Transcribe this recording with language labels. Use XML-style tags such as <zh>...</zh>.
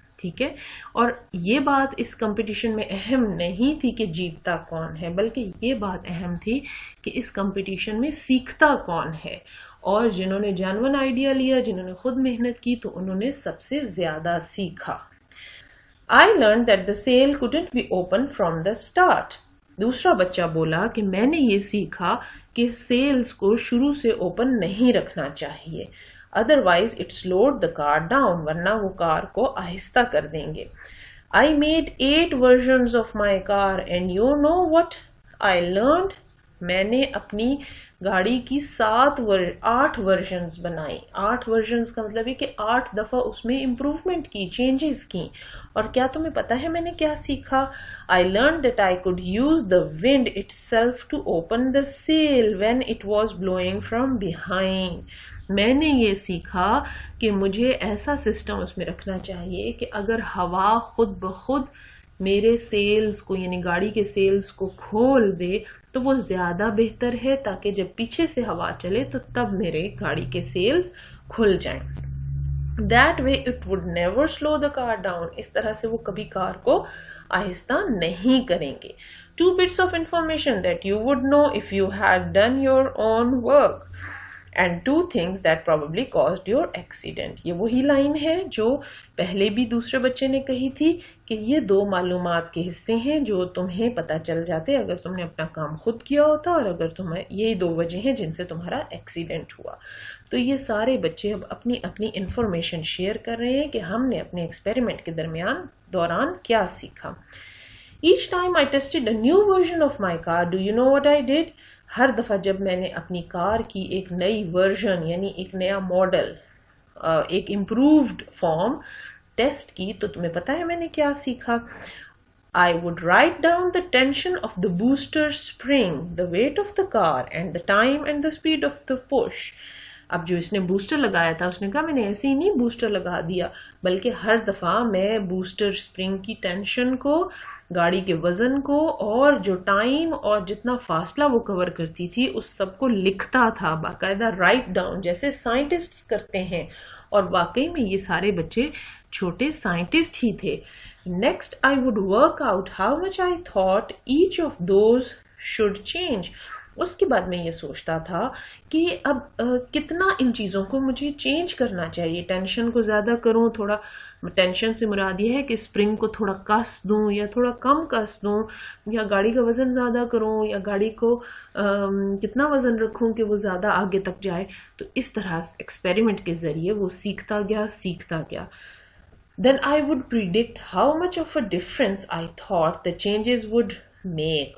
<ur>ٹھیک ہے, اور یہ بات اس کمپٹیشن میں اہم نہیں تھی کہ جیتتا کون ہے, بلکہ یہ بات اہم تھی کہ اس کمپٹیشن میں سیکھتا کون ہے. اور جنہوں نے جینون آئیڈیا لیا, جنہوں نے خود محنت کی, تو انہوں نے سب سے زیادہ سیکھا.</ur> <en>I learned that the sale couldn't be opened from the start.</en> <ur>دوسرا بچہ بولا کہ میں نے یہ سیکھا کہ سیلز کو شروع سے اوپن نہیں رکھنا چاہیے.</ur> <en>Otherwise it slowed the car down,</en> <ur>ورنہ وہ کار کو آہستہ کر دیں گے.</ur> <en>I made 8 versions of my car and you know what I learned?</en> <ur>میں نے اپنی گاڑی کی 8 ورژنز بنائی. 8 ورژنز کا مطلب ہے کہ 8 دفعہ اس میں امپروومنٹ کی, چینجز کی. اور کیا تمہیں پتا ہے میں نے کیا سیکھا؟</ur> <en>I learned that I could use the wind itself to open the sail when it was blowing from behind.</en> <ur>میں نے یہ سیکھا کہ مجھے ایسا سسٹم اس میں رکھنا چاہیے کہ اگر ہوا خود بخود میرے سیلز کو, یعنی گاڑی کے سیلز کو کھول دے تو وہ زیادہ بہتر ہے, تاکہ جب پیچھے سے ہوا چلے تو تب میرے گاڑی کے سیلز کھل جائیں.</ur> <en>That way it would never slow the car down.</en> <ur>اس طرح سے وہ کبھی کار کو آہستہ نہیں کریں گے.</ur> <en>2 bits of information that you would know if you had done your own work. And 2 things that probably caused your accident.</en> <ur>یہ وہی لائن ہے جو پہلے بھی دوسرے بچے نے کہی تھی کہ یہ 2 معلومات کے حصے ہیں جو تمہیں پتہ چل جاتے اگر تم نے اپنا کام خود کیا ہوتا, اور اگر تمہیں یہ 2 وجہ ہیں جن سے تمہارا ایکسیڈنٹ ہوا. تو یہ سارے بچے اب اپنی اپنی انفارمیشن شیئر کر رہے ہیں کہ ہم نے اپنے ایکسپیریمنٹ کے دوران کیا سیکھا.</ur> <en>Each time I tested a new version of my car, do you know what I did?</en> <ur>ہر دفعہ جب میں نے اپنی کار کی ایک نئی ورژن, یعنی ایک نیا ماڈل, ایک امپرووڈ فارم ٹیسٹ کی, تو تمہیں پتا ہے میں نے کیا سیکھا.</ur> <en>I would write down the tension of the booster spring, the weight of the car, and the time and the speed of the push.</en> <ur>اب جو اس نے بوسٹر لگایا تھا اس نے کہا میں نے ایسے ہی نہیں بوسٹر لگا دیا, بلکہ ہر دفعہ میں بوسٹر سپرنگ کی ٹینشن کو, گاڑی کے وزن کو, اور جو ٹائم اور جتنا فاصلہ وہ کور کرتی تھی اس سب کو لکھتا تھا باقاعدہ,</ur> <en>right down,</en> <ur>جیسے سائنٹسٹ کرتے ہیں. اور واقعی میں یہ سارے بچے چھوٹے سائنٹسٹ ہی تھے.</ur> <en>Next I would work out how much I thought each of those should change.</en> <ur>اس کے بعد میں یہ سوچتا تھا کہ اب کتنا ان چیزوں کو مجھے چینج کرنا چاہیے. ٹینشن کو زیادہ کروں, تھوڑا ٹینشن سے مراد یہ ہے کہ اسپرنگ کو تھوڑا کس دوں یا تھوڑا کم کس دوں, یا گاڑی کا وزن زیادہ کروں, یا گاڑی کو کتنا وزن رکھوں کہ وہ زیادہ آگے تک جائے. تو اس طرح ایکسپیریمنٹ کے ذریعے وہ سیکھتا گیا.</ur> <en>Then I would predict how much of a difference I thought the changes would make.</en>